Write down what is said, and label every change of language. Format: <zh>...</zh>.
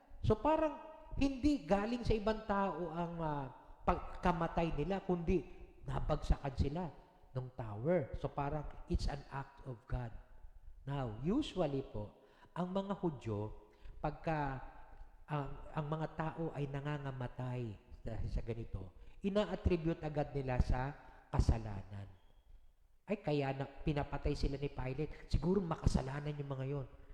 <tl>So parang hindi galing sa ibang tao ang pagkamatay nila, kundi nabagsakan sila ng tower.</tl> <en>So</en> <tl>parang</tl> <en>it's an act of God.</en> <tl>Now, usually po, ang mga Hudyo, pagka ang mga tao ay nangangamatay sa ganito, ina-attribute agad nila sa kasalanan. Ay, kaya na pinapatay sila ni Pilate. Siguro makasalanan yung mga yon.</tl>